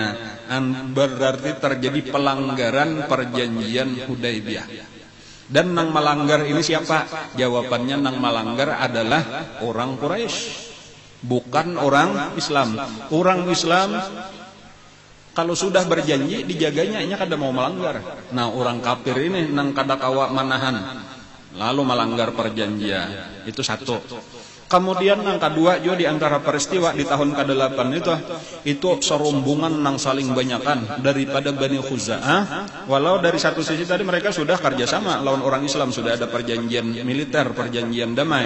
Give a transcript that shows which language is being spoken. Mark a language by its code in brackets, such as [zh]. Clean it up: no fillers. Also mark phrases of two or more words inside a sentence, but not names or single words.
[id] Berarti terjadi pelanggaran perjanjian Hudaybiyah. Dan [bjn] nang melanggar [id] ini siapa? Jawabannya [bjn] nang melanggar [id] adalah orang Quraisy, bukan orang Islam. Orang Islam kalau sudah berjanji dijaganya, [bjn] nya kada mau melanggar. Nah, orang kafir ini nang kada kawa manahan, [id] lalu melanggar perjanjian. Itu satu. Kemudian yang kedua juga di antara peristiwa di tahun ke-8 itu serombongan [bjn] nang saling banyakan [id] daripada Bani Khuza'ah. Walau dari satu sisi tadi mereka sudah kerjasama lawan orang Islam, sudah ada perjanjian militer, perjanjian damai.